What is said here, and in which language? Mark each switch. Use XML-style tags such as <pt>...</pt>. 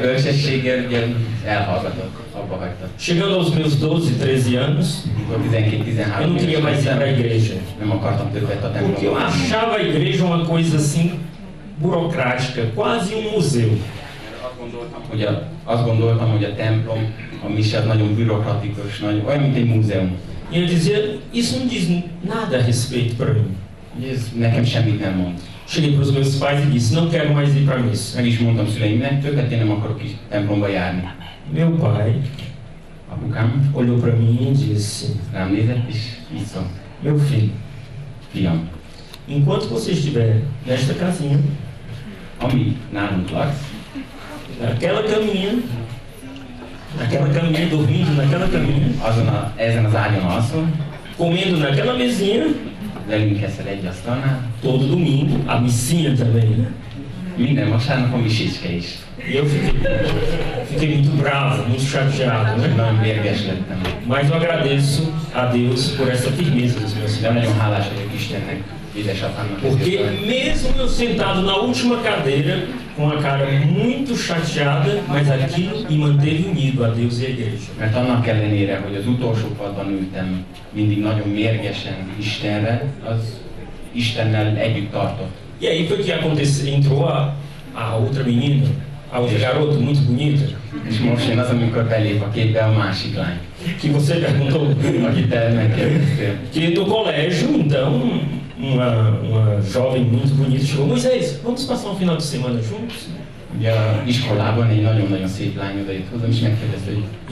<hu>bölcsességgel ugye elhallgatott, abba hagyta.</hu> <pt>Chegando aos meus 12, 13 anos,</pt> <hu>Amikor 12-13</hu> <pt>eu não queria mais ir para a igreja.</pt> <hu>nem akartam többet a</hu> <pt>Porque eu</pt> <hu>templomban.</hu> <pt>achava a igreja uma coisa assim, burocrática, quase um museu.</pt> <hu>Azt gondoltam, hogy a templom, a mise az nagyon bürokratikus, olyan, mint egy múzeum.</hu> <pt>E eu dizia: isso não diz nada a respeito para mim.</pt> <hu>Ugye ez nekem semmit nem mond.</hu> <pt>Cheguei para os meus pais e disse: não quero mais ir para a missa.</pt> <hu>Meg is mondtam szüleimnek, többet én nem akarok is templomba járni.</hu> <pt>Meu pai</pt> <hu>Apukám</hu> <pt>olhou para mim e disse:</pt> <hu>rám nézett, és így szólt:</hu> <pt>meu filho,</pt> <hu>fiam,</hu> <pt>enquanto você estiver nesta casinha,</pt> <hu>ami nálunk laksz,</hu> <pt>naquela caminha, dormindo naquela caminha,</pt> <hu>ezen az ágyon alszol,</hu> <pt>comendo naquela mesinha,</pt> <hu>velünk eszel egy asztalnál,</hu> <pt>todo domingo, a missinha também, né?</pt> <hu>minden vasárnap a misicske is.</hu> <pt>E eu fiquei muito bravo, muito chateado, né?</pt> <hu>Nagyon mérges lettem.</hu> <pt>Mas eu agradeço a Deus por essa firmeza dos meus</pt> <hu>De</hu> <pt>pais.</pt> <hu>nagyon hálás vagyok Istennek, édesapámnak.</hu> <pt>Porque mesmo eu sentado na última cadeira, com a cara muito chateada, mas aquilo me manteve unido a Deus e a igreja.</pt> <hu>Mert annak ellenére, hogy az utolsó padban ültem, mindig nagyon mérgesen Istenre, az Istennel együtt tartott.</hu> <pt>E aí foi que aconteceu, entrou a outra menina, a outra garota muito bonita,</pt> <hu>És most jön az, amikor belép a képbe a másik lány,</hu> <pt>que você perguntou,</pt> <hu>akit te megkérdeztél.</hu> <pt>que no colégio, então, uma jovem muito bonita chegou: Moisés, vamos passar um final de semana juntos?</pt> <hu>Ugye a iskolában egy nagyon-nagyon szép lány odajött hozzám, és megkérdezte, hogy</hu>